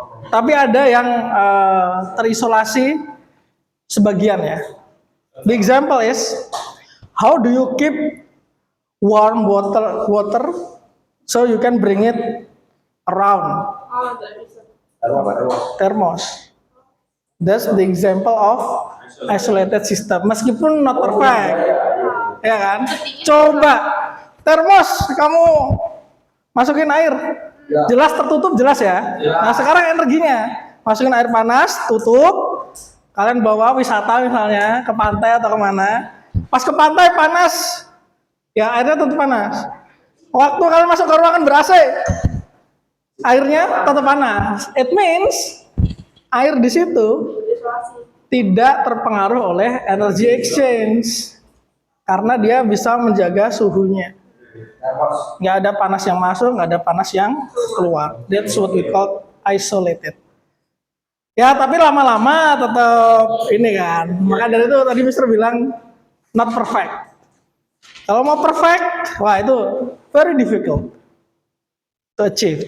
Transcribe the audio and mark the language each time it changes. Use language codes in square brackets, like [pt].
[id] Tapi ada yang terisolasi sebagian ya. [en] The example is, how do you keep warm water so you can bring it around? [id] nggak bisa. [en] Thermos. That's the example of isolated system. [id] Meskipun [en] not perfect, [id] ya kan? Coba termos kamu masukin air, jelas tertutup jelas ya. Nah sekarang energinya, masukin air panas, tutup. Kalian bawa wisata misalnya ke pantai atau kemana, pas ke pantai panas, ya airnya tutup panas. Waktu kalian masuk ke ruangan ber-AC, airnya tetap panas. [en] It means [id] air di situ Isolasi. tidak terpengaruh oleh [en] energy exchange [id] karena dia bisa menjaga suhunya. Nggak ada panas yang masuk, nggak ada panas yang keluar. [en] That's what we call isolated. [id] Ya, tapi lama-lama tetap ini kan. Maka dari itu tadi Mister bilang [en] not perfect. [id] Kalau mau perfect, wah itu [en] very difficult to achieve.